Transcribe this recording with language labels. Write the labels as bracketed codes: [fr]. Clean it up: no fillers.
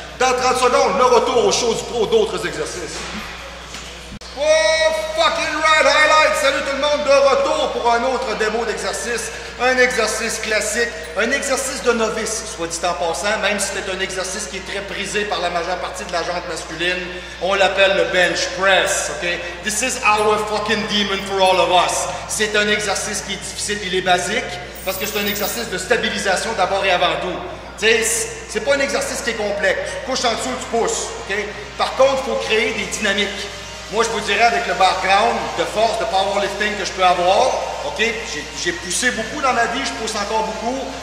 [fr] Dans 30 secondes, le retour aux choses pro d'autres exercices. [en] Oh, fucking right, highlight! [fr] Salut tout le monde, de retour pour un autre démo d'exercice. Un exercice classique, un exercice de novice, soit dit en passant, même si c'est un exercice qui est très prisé par la majeure partie de la gente masculine. On l'appelle le bench press, OK? [en] This is our fucking demon for all of us. [fr] C'est un exercice qui est difficile, il est basique, parce que c'est un exercice de stabilisation d'abord et avant tout. C'est pas un exercice qui est complexe. Tu couches en dessous, tu pousses, OK? Par contre, il faut créer des dynamiques. Moi, je vous dirais, avec le background de force, de powerlifting que je peux avoir, OK, j'ai poussé beaucoup dans ma vie, je pousse encore beaucoup.